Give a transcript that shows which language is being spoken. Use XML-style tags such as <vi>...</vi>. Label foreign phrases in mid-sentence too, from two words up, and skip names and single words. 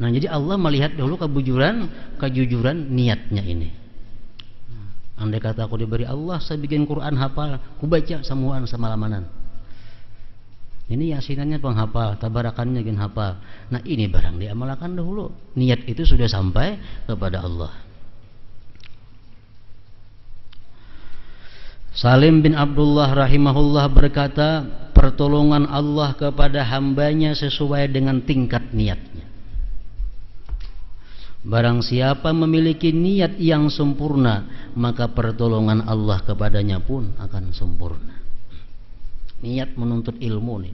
<id>Nah, jadi Allah melihat dahulu kejujuran niatnya ini.</id> <bjn>Andai kata aku diberi Allah, saya bikin Quran hafal, ku baca semuaan semalamanan. Ini yasinannya penghafal, tabarakannya gin hafal. Nah, ini barang diamalkan dahulu. Niat itu sudah sampai kepada Allah.</bjn> <id>Salim bin Abdullah rahimahullah berkata, pertolongan Allah kepada hambanya sesuai dengan tingkat niatnya. Barang siapa memiliki niat yang sempurna, maka pertolongan Allah kepadanya pun akan sempurna.</id> <bjn>Niat menuntut ilmu nih.</bjn>